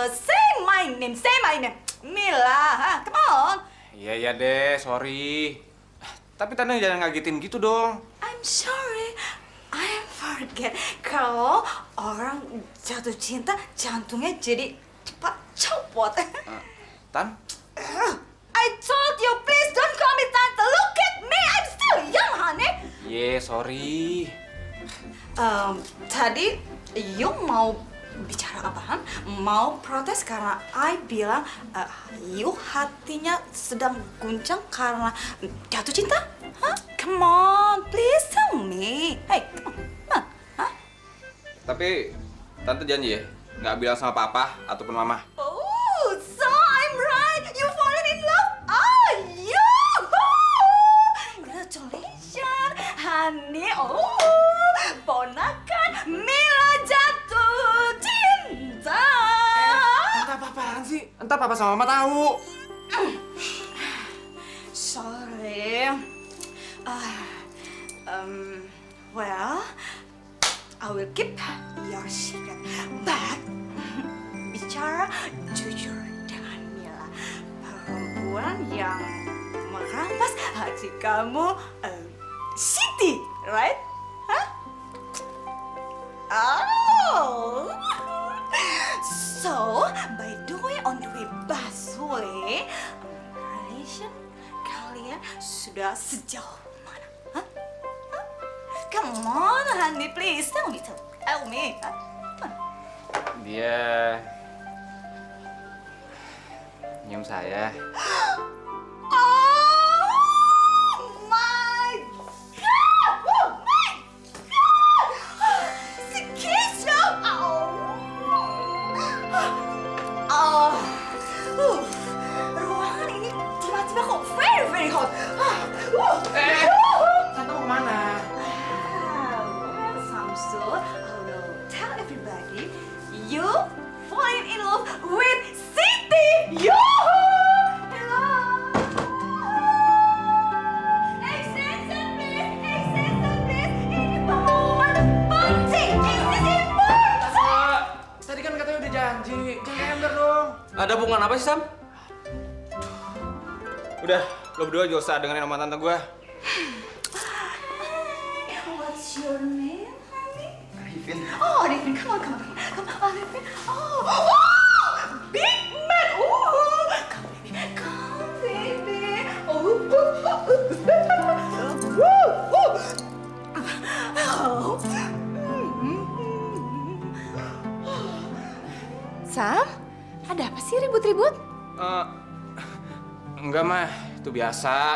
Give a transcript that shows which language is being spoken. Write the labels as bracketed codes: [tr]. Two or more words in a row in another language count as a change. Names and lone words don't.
[en] Say my name. Say my name. Mila, come on. [id] Iya deh, sorry. Tapi Tante jangan ngagetin gitu dong. [en] I'm sorry. I forget. [id] Kalau orang jatuh cinta, jantungnya jadi cepat copot. Tan? [en] I told you, please don't call me Tante. Look at me. I'm still young, honey. Yeah, sorry. [id] Tadi you mau bicara apaan? Mau protes karena I bilang you hatinya sedang guncang karena jatuh cinta? [en] Huh? Come on, please tell me. Hey, come on. Huh? [id] Tapi Tante janji ya, nggak bilang sama papa ataupun mama. [en] Oh, so I'm right. You fallen in love. Oh, you. Congratulations, honey. [id] Oh, ponakan Mila jatuh cinta. Entah apa-apaan sih? Entah papa sama mama tahu. Sorry. [en] Well, I will keep your secret. [id] But bicara jujur dengan Mila, perempuan yang merampas hati kamu, Siti, right? Huh? Oh. [en] So, by the way, on the way busway, relation [id] kalian sudah sejauh mana? Huh? Huh? [en] Come on, honey, please tell me. Huh? [id] Dia nyium saya. [en] Oh my God! Oh my God! [id] Si Keisha! Ruangan ini tiba-tiba kok [en] very hot. [id] Tante mau kemana? [en] Well, Samsul, I will tell everybody you falling in love with Siti. Hello. Extension please. [id] Ini pengumuman penting. [en] This is important. [id] Tadi kan katanya udah janji, jangan ember dong. Ada hubungan apa sih, Sam? Udah, lo berdua gak usah dengerin omongan tante gue. [en] What's your name, honey? Arifin. Oh, Arifin, come on, Arifin. Oh, big man. Oh, come, baby. [id] Sam, ada apa sih ribut-ribut? Enggak mah, itu biasa.